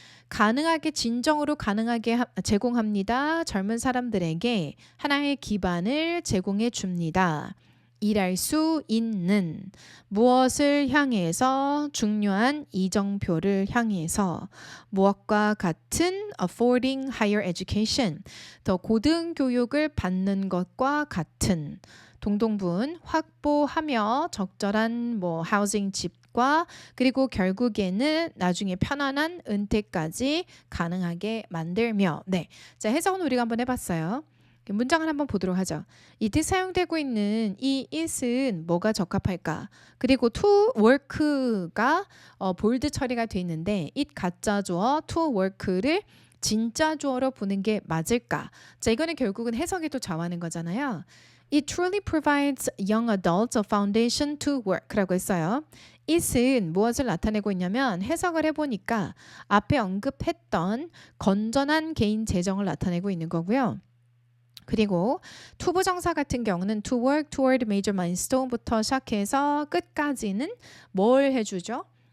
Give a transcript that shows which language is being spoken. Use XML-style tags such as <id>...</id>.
<ko>가능하게 진정으로 가능하게 제공합니다. 젊은 사람들에게 하나의 기반을 제공해 줍니다. 일할 수 있는 무엇을 향해서 중요한 이정표를 향해서 무엇과 같은</ko> <en>affording higher education</en> <ko>더 고등 교육을 받는 것과 같은 동동분 확보하며 적절한 housing 집과 그리고 결국에는 나중에 편안한 은퇴까지 가능하게 만들며 자 해석은 우리가 한번 해봤어요. 문장을 한번 보도록 하죠. 이때 사용되고 있는 이 it은 뭐가 적합할까? 그리고 to work가 볼드 처리가 돼 있는데 it 가짜 주어 to work를 진짜 주어로 보는 게 맞을까? 자 이거는 결국은 해석에도 좌우하는 거잖아요.</ko> <en>It truly provides young adults a foundation to work라고</en> <ko>했어요. it은 무엇을 나타내고 있냐면 해석을 해보니까 앞에 언급했던 건전한 개인 재정을 나타내고 있는 거고요. 그리고 투부정사 같은 경우는</ko> <en>to work toward major milestone</en> <ko>부터 시작해서 끝까지는 뭘 해주죠?</ko>